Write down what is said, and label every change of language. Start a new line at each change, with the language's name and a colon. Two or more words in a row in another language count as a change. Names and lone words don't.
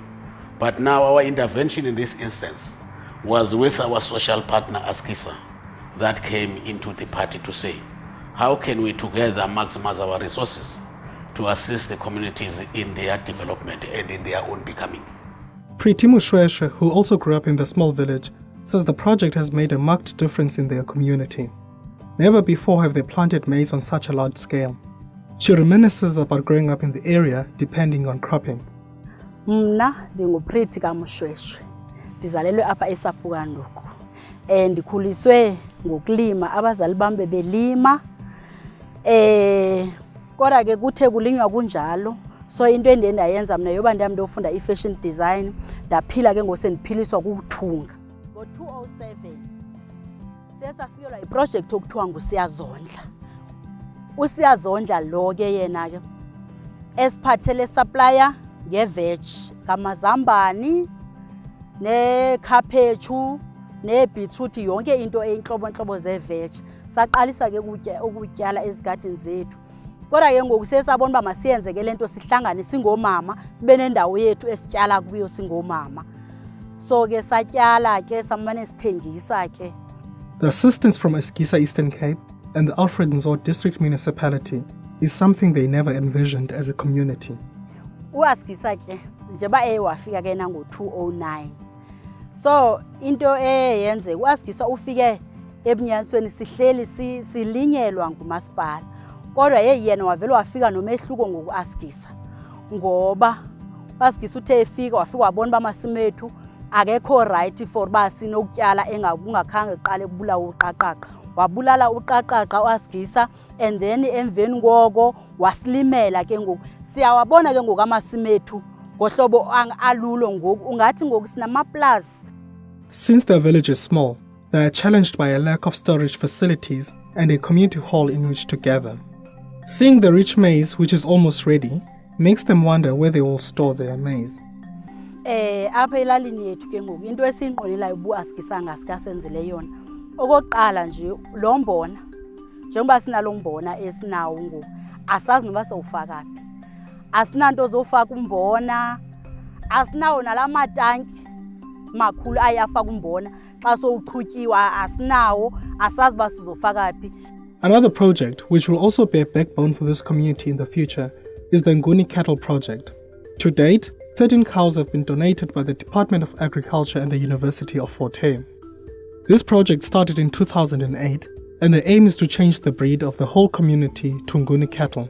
English: But now our intervention in this instance was with our social partner AsgiSA that came into the party to say, how can we together maximize our resources to assist the communities in their development and in their own becoming. Priti Mushweshwe, who also grew up in the small village, says the project has made a marked difference in their community. Never before have they planted maize on such a large scale. She reminisces about growing up in the area depending on cropping.
Xhosa: Mna ndinguPriti kaMushweshwe. Ndizalelwe apha eSaphukanduku. Ndikhuliswe ngokulima, abazali bam bebelima. Kodwa ke kuthe kulinywa kunjalo. So into endiye ndayenza mna yoba ndihamba ndiyofunda i-
English: fashion design,
Xhosa: ndaphila ke ngosendiphiliswa kukuthunga. Ngo-2007 siye safikelwa iprojekthi okuthiwa nguSiyazondla. USiyazondla lo ke yena ke esiphathele supplier ngeveg, ngamazambane, nekhaphetshu, nebhitruthi, yonke into eyinhlobo zeveg. Saqalisa ke ukutyala ezigadini zethu. Kodwa ke ngoku sesabona uba masiyenze ke lento sihlangane singomama, sibe nendawo yethu esityala kuyo singomama. So ke satyala ke samane sithengisa ke.
English: The assistance from AsgiSA Eastern Cape and the Alfred Nzo District Municipality is something they never envisioned as a community.
Xhosa: UAsgiSA ke njeba wafika ke nango-2009. So into eyenze uAsgiSA ufike ebunyanisweni sihleli silinyelwa ngumasipala. Kodwa yena wavele wafika nomehluko ngokuAsgiSA. Ngoba uAsgiSA uthe efika wafika wabona uba amasimi ethu akekho
English: right for
Xhosa: uba sinokutyala kungakhange kuqale kubulawa uqaqaqa. Wabulala uqaqaqa uAsgiSA,
English: and then
Xhosa: emveni koko wasilimela ke ngoku. Siyawabona ke ngoku amasimi ethu ngohlobo alulo ngoku, ungathi ngoku sinamaplus.
English: Since their village is small, they are challenged by a lack of storage facilities and a community hall in which to gather. Seeing the rich maize, which is almost ready, makes them wonder where they will store their maize.
Xhosa: Apha elalini yethu ke ngoku into esiyinqwenelayo ubu-AsgiSA ngasikaSenzele yona. Okokuqala nje lo mbona njengoba sinalo mbona esinawo ngoku asazi noba sowufaka phi. Asinanto zofaka umbona, asinawo nala matanki makhulu ayafaka umbona xa sowuqhutyiwa asinawo, asazi uba sizofaka phi.
English: Another project, which will also be a backbone for this community in the future, is the Nguni Cattle Project. To date, 13 cows have been donated by the Department of Agriculture and the University of Fort Hare. This project started in 2008, and the aim is to change the breed of the whole community to Nguni cattle.